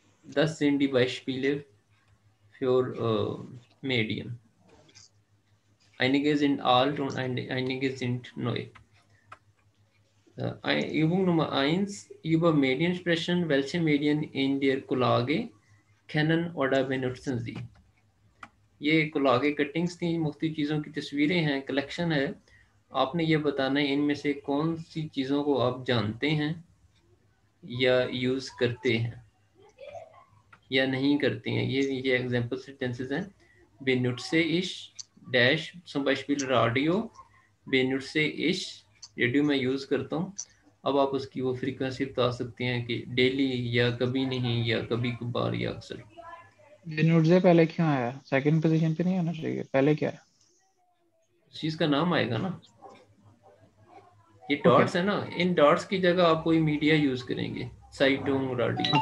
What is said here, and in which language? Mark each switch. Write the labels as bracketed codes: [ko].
[de] Das sind die Beispiele für Medien. Einige sind alt und einige sind neu. Übung Nummer 1, über Medien sprechen. Welche Medien in der Collage kennen oder benutzen Sie? [hi] ये कोलागे cuttings थी, मुख्तलिफ चीज़ों की तस्वीरें हैं, collection है. आपने ये बताना है इनमें से कौन सी चीज़ों को आप जानते हैं या यूज़ करते हैं या नहीं करते हैं. ये एग्जांपल सेंटेंसेस हैं. [de] benutze ich डैश zum Beispiel Radio, benutze ich [hi] radio मैं यूज़ करता हूँ. अब आप उसकी वो फ्रीक्वेंसी बता सकते हैं कि डेली या कभी नहीं या कभी कभार या अक्सर. बेनुट्जे पहले क्यों आया? सेकंड पोजीशन पे नहीं आना चाहिए, पहले क्या है? उस चीज़ का नाम आएगा ना. ये Okay. डॉट्स है ना, इन डॉट्स की जगह आप कोई मीडिया यूज करेंगे, साइटों, रेडियो,